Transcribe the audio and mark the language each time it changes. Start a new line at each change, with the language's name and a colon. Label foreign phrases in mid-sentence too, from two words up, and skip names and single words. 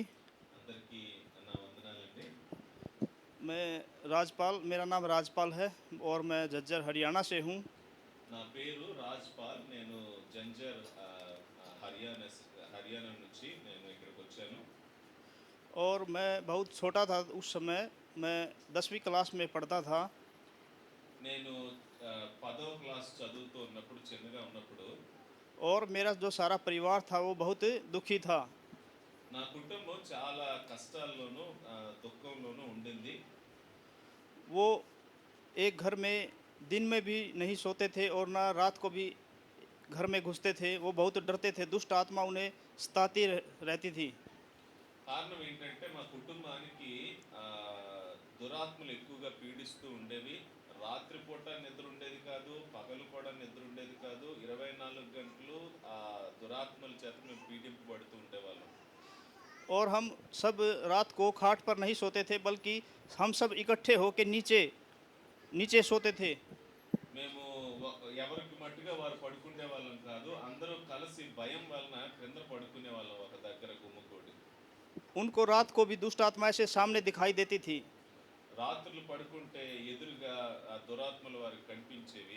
Telugu: అందరికీ నా వందనాలండి.
Hindi: मैं राजपाल, मेरा नाम राजपाल है और मैं झज्जर हरियाणा से हूँ।
Telugu: నా పేరు రాజ్పాల్, నేను జంజర్ హర్యానా నుంచి నేను ఇక్కడికి వచ్చాను.
Hindi: और मैं बहुत छोटा था उस समय, मैं 10वीं क्लास में पढ़ता था।
Telugu: నేను 10వ క్లాస్ చదువుతూ ఉన్నప్పుడు, చిన్నగా ఉన్నప్పుడు
Hindi: और मेरा जो सारा परिवार था वो बहुत दुखी था।
Telugu: నా కుటుంబం చాలా కష్టాల్లోనూ దుఃఖంలోనూ ఉండింది.
Hindi: वो एक घर में दिन में भी नहीं सोते थे और ना रात को भी घर में घुसते थे। वो बहुत डरते थे, दुष्ट आत्मा उन्हें सताती रहती थी।
Telugu: కారణం ఏంటంటే మా కుటుంబానికి దురాత్మలు ఎక్కువగా పీడిస్తూ ఉండేవి. రాత్రిపూట నిద్ర ఉండేది కాదు, పగలు కూడా నిద్ర ఉండేది కాదు. 24 గంటలు ఆ దురాత్మల చేత మేము పీడింపబడుతూ ఉండేవాళ్ళం.
Hindi: और हम सब रात को खाट पर नहीं सोते थे, बल्कि हम सब इकट्ठे होकर नीचे नीचे सोते थे।
Telugu: మేము ఎవరికి మట్టుగా వారు పడుకునే వాళ్ళం కాదు, అందరూ కలిసి భయం వలన క్రింద పడుకునే వాళ్ళం ఒక దగ్గర గుమ్ముకూడి.
Hindi: उनको रात को भी दुष्ट आत्मा ऐसे सामने दिखाई देती थी।
Telugu: రాత్రులు పడుకుంటే ఎదురుగా ఆ దురాత్మలు వారికి కనిపించేవి.